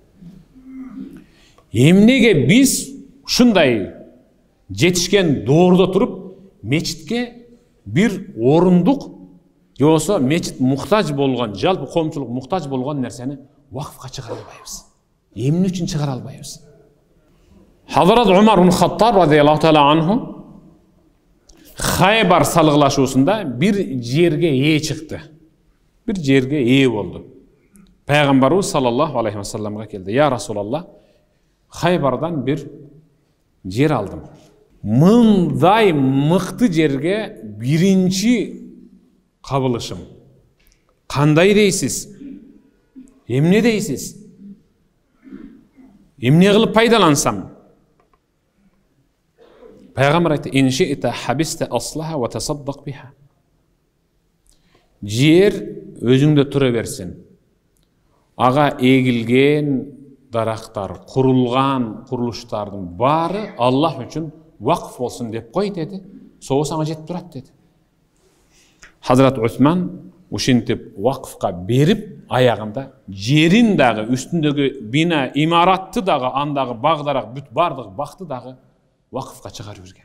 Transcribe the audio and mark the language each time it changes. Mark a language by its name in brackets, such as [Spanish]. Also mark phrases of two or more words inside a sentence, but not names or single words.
[Kyrgyz] Эмнеге биз ушундай жетишкен доордо туруп мечитке бир орундук же болбосо мечит муктаж болгон, жалпы коомчулук муктаж болгон нерсени вакыфка чыгара албайбыз? Эмне үчүн чыгара албайбыз? Хазрат Умар ибн Хаттаб [Arabic] رضي الله تعالى عنه [Kyrgyz] Хайбар салгылашуусунда бир жерге ээ чыкты. Бир жерге ээ болду. Пайгамбарыбыз [Arabic] صلى الله عليه وسلم [Kyrgyz] келди. [Arabic] يا رسول الله, [Kyrgyz] Хайбардан бир жер алдым. Мындай мыкты жерге биринчи кабылышым. Кандай дейсиз? Эмне дейсиз? Эмне кылып пайдалансам? Пайгамбар айтты: [Arabic] "إن شئت حبست أصلها وتصدقت بها." [Kyrgyz] Жер өзүңдө тура берсин. Ага эгилген дарактар, курулган курулуштардын баары Аллах үчүн вакыф болсун деп кой деди. Соо сага жетип турат деди. Хазрат Осман ушинтип вакыфка берип, аягында жерин дагы, үстүндөгү бина, имаратты дагы, андагы багдарак бүт бардык бакты дагы вакыфка чыгарып жүргөн.